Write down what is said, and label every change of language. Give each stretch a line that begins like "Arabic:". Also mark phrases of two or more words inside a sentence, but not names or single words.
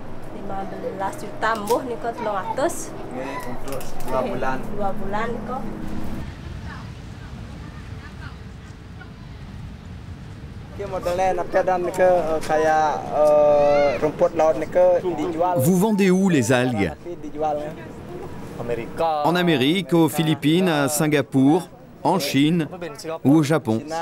Javanese: 15 juta mbuh niko 300. Nggih, untuk 2 bulan. 2 bulan niko.
French: Vous vendez où les algues? En Amérique, aux Philippines, à Singapour, en Chine ou au Japon.